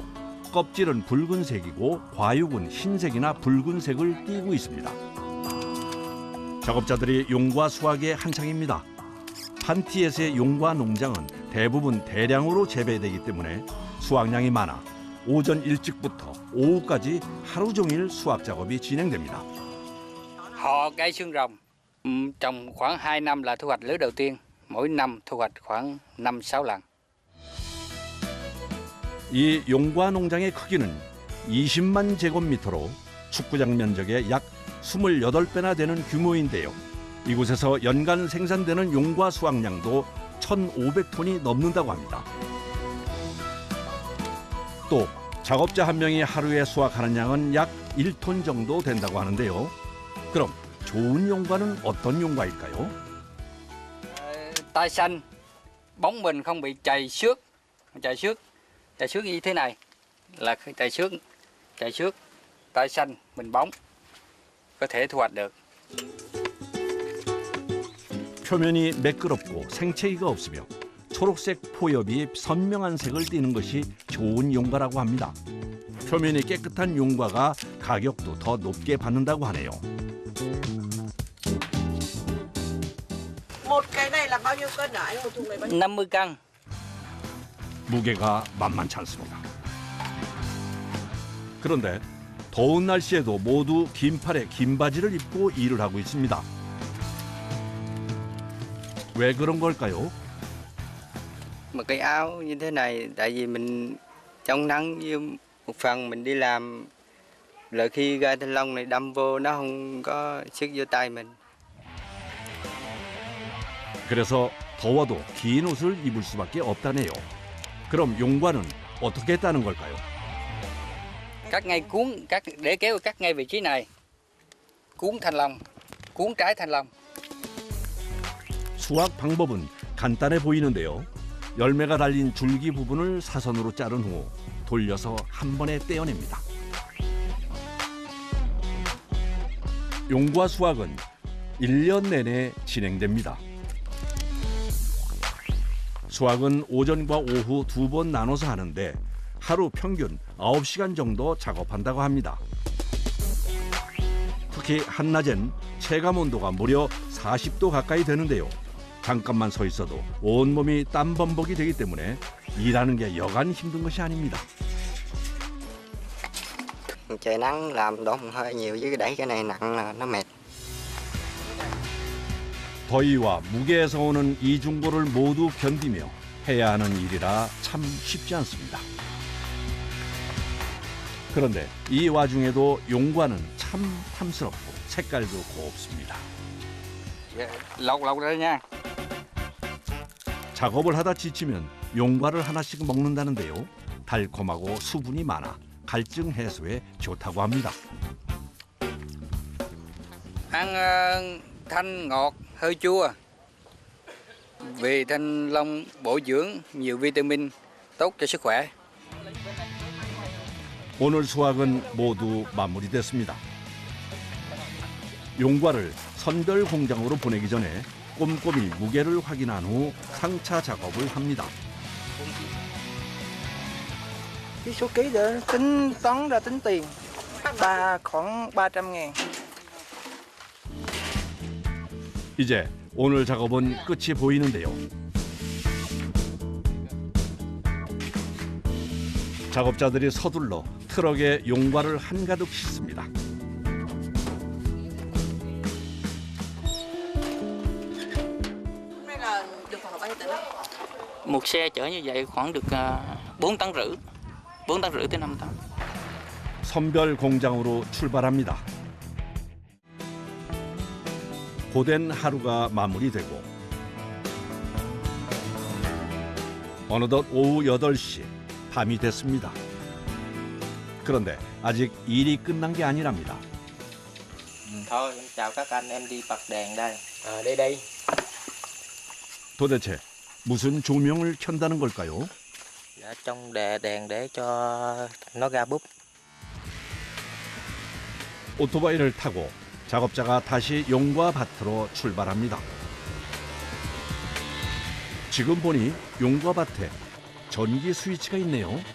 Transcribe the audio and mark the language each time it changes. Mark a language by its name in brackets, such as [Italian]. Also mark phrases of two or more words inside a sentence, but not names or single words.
[Korean] 껍질은 붉은색이고 과육은 흰색이나 붉은색을 띠고 있습니다. 작업자들이 용과 수확에 한창입니다. 판티엣의 용과 농장은 대부분 대량으로 재배되기 때문에 수확량이 많아 오전 일찍부터 오후까지 하루 종일 수확 작업이 진행됩니다. [Vietnamese] Họ cây xương rồng trồng khoảng 2 năm là thu hoạch lứa đầu tiên, mỗi năm thu hoạch khoảng 5-6 lần. [Korean] 이 용과 농장의 크기는 20만 제곱미터로 축구장 면적의 약 28배나 되는 규모인데요. 이곳에서 연간 생산되는 용과 수확량도 1,500톤이 넘는다고 합니다. 또 작업자 한 명이 하루에 수확하는 양은 약 1톤 정도 된다고 하는데요. 그럼 좋은 용과는 어떤 용과일까요? [Vietnamese] Tai xanh, bóng mình không bị chày xước như thế này là chày xước, tai xanh mình bóng có thể thu hoạch được. [Korean] 표면이 매끄럽고 생채기가 없으며 초록색 포엽이 선명한 색을 띠는 것이 좋은 용과라고 합니다. 표면이 깨끗한 용과가 가격도 더 높게 받는다고 하네요. [Vietnamese] Một cái này là bao nhiêu cân hả? Anh một thùng này bao nhiêu? 50 cân. [Korean] 무게가 만만치 않습니다. 그런데 더운 날씨에도 모두 긴 팔에 긴 바지를 입고 일을 하고 있습니다. 왜 그런 걸까요? [Vietnamese] Một cái áo như thế này tại vì mình chống nắng với một phần mình đi làm lợi khi gai thanh long này đâm vô nó không có sức vô tay mình. [Korean] 그래서 더워도 긴 옷을 입을 수밖에 없다네요. 그럼 용과는 어떻게 따는 걸까요? [Vietnamese] Cắt ngay để kéo cắt ngay vị trí này. Cuốn thanh long, cuốn trái thanh long. [Korean] 수확 방법은 간단해 보이는데요. 열매가 달린 줄기 부분을 사선으로 자른 후 돌려서 한 번에 떼어냅니다. 용과 수확은 1년 내내 진행됩니다. 수확은 오전과 오후 2번 나눠서 하는데 하루 평균 9시간 정도 작업한다고 합니다. 특히 한낮엔 체감 온도가 무려 40도 가까이 되는데요. 잠깐만 서 있어도 온몸이 땀 범벅이 되기 때문에 일하는 게 여간 힘든 것이 아닙니다. [Vietnamese] Trời nắng làm đổ mồ hôi nhiều với đẩy cái này nặng là nó mệt. [Korean] 더위와 무게에서 오는 이중고를 모두 견디며 해야 하는 일이라 참 쉽지 않습니다. 그런데 이 와중에도 용과는 참 탐스럽고 색깔도 곱습니다. [Vietnamese] lột ra nha. [Korean] 작업을 하다 지치면 용과를 하나씩 먹는다는데요. 달콤하고 수분이 많아 갈증 해소에 좋다고 합니다. [Vietnamese] Ăn thanh ngọt, hơi chua. Vì thanh long bổ dưỡng, nhiều vitamin, tốt cho sức khỏe. [Korean] 오늘 수확은 모두 마무리됐습니다. 용과를 선별 공장으로 보내기 전에 꼼꼼히 무게를 확인한 후 상차 작업을 합니다. [Vietnamese] Cái số ký để tính toán ra tính tiền khoảng 300.000. [Korean] 이제 오늘 작업은 끝이 보이는데요. 작업자들이 서둘러 트럭에 용과를 한가득 싣습니다. [Vietnamese] Hôm nay là được khoảng bao nhiêu tấn ạ? Một xe chở như vậy khoảng được 4 tấn rưỡi, 4 tấn rưỡi tới 5 tấn. [Korean] 선별 공장으로 출발합니다. 고된 하루가 마무리되고 어느덧 오후 8시 밤이 됐습니다. 그런데 아직 일이 끝난 게 아니랍니다. [Vietnamese] Thôi em chào các anh, em đi bật đèn đây. Đây đây. [Korean] 도대체 무슨 조명을 켠다는 걸까요? [Vietnamese] Dạ, trong đèn để cho nó ra búp. [Korean] 오토바이를 타고 작업자가 다시 용과 밭으로 출발합니다. 지금 보니 용과 밭에 전기 스위치가 있네요.